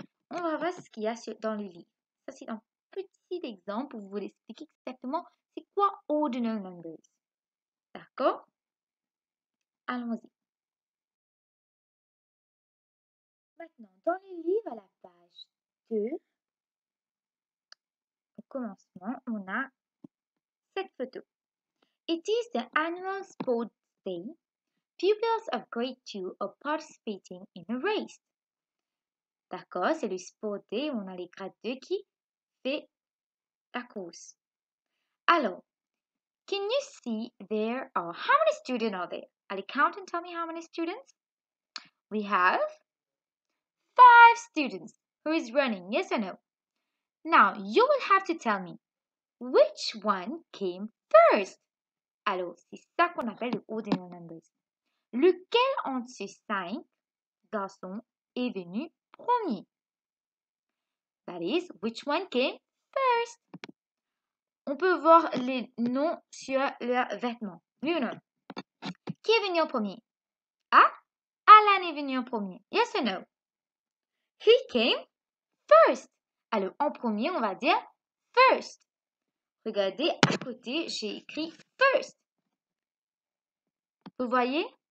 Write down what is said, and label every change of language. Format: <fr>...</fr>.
<fr>On va voir ce qu'il y a dans le livre. Ça, c'est un petit exemple pour vous expliquer exactement c'est quoi ordinal numbers. D'accord? Allons-y. Maintenant, dans le livre à la page 2, au commencement, on a cette photo.</fr> <en>It is the annual sports day. Pupils of grade 2 are participating in a race.</en> <fr>D'accord, c'est le sport day où on a les grades 2 qui fait la course.</fr> <en>Alors, can you see there are, how many students are there? Allez, count and tell me how many students? We have 5 students. Who is running, yes or no? Now, you will have to tell me which one came first.</en> <fr>Alors, c'est ça qu'on appelle le ordinal numbers. Lequel entre ces 5 garçons est venu premier?</fr> <en>That is, which one came first?</en> <fr>On peut voir les noms sur leurs vêtements. Oui ou non? Qui est venu en premier? Ah, Alan est venu en premier.</fr> <en>Yes or no? He came first.</en> <fr>Alors, en premier, on va dire first. Regardez, à côté, j'ai écrit first. Vous voyez?</fr>